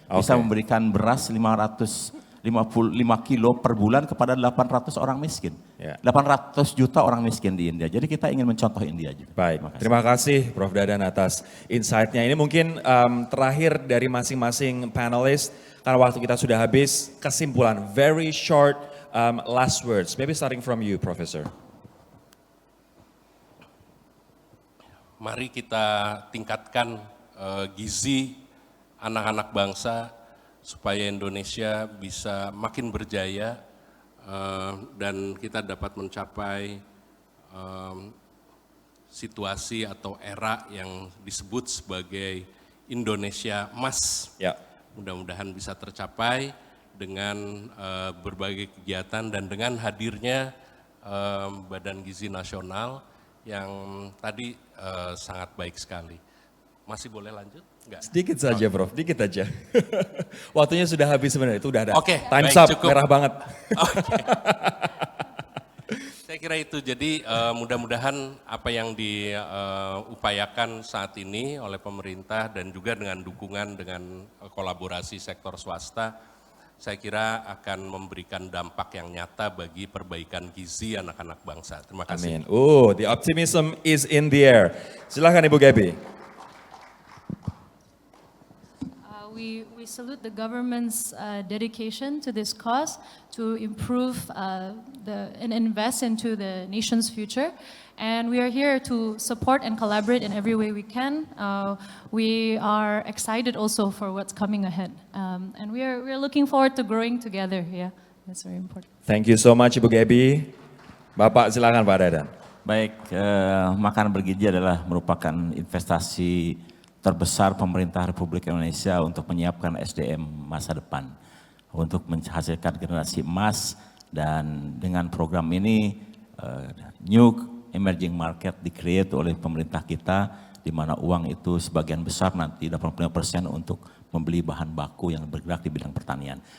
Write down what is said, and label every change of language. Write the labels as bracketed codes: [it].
[id] Bisa memberikan beras 555 kilo per bulan kepada 800 orang miskin. 800 juta orang miskin di India. Jadi kita ingin mencontoh India juga. Baik, terima kasih Prof. Dadan atas insight-nya. Ini mungkin terakhir dari masing-masing panelis, karena waktu kita sudah habis. Kesimpulan, [en] very short last words. Maybe starting from you, Professor. [id] Mari kita tingkatkan gizi anak-anak bangsa, supaya Indonesia bisa makin berjaya dan kita dapat mencapai situasi atau era yang disebut sebagai Indonesia Emas. Ya. Mudah-mudahan bisa tercapai dengan berbagai kegiatan dan dengan hadirnya Badan Gizi Nasional yang tadi sangat baik sekali. Masih boleh lanjut? Enggak. Sedikit saja, Prof. Dikit aja. Waktunya sudah habis sebenarnya. Itu udah ada. Oke, [en] Time's [id] baik, [en] up, [id] cukup. merah banget. Oke. Saya Saya kira itu, jadi mudah-mudahan apa yang diupayakan saat ini oleh pemerintah dan juga dengan dukungan dengan kolaborasi sektor swasta, saya kira akan memberikan dampak yang nyata bagi perbaikan gizi anak-anak bangsa. Terima kasih. Amin. [en] The optimism is in the air. [id] Silakan Ibu Gaby. [en] We salute the government's dedication to this cause to improve and invest into the nation's future. And we are here to support and collaborate in every way we can. We are excited also for what's coming ahead. And we are looking forward to growing together. Yeah, that's very important. Thank you so much Ibu Gaby. [id] Bapak silakan [en] Pak Dadan. [id] Baik, makanan bergizi adalah merupakan investasi terbesar pemerintah Republik Indonesia untuk menyiapkan SDM masa depan, untuk menghasilkan generasi emas, dan dengan program ini [en] new emerging market [id] di-create oleh pemerintah kita, di mana uang itu sebagian besar nanti 85% untuk membeli bahan baku yang bergerak di bidang pertanian.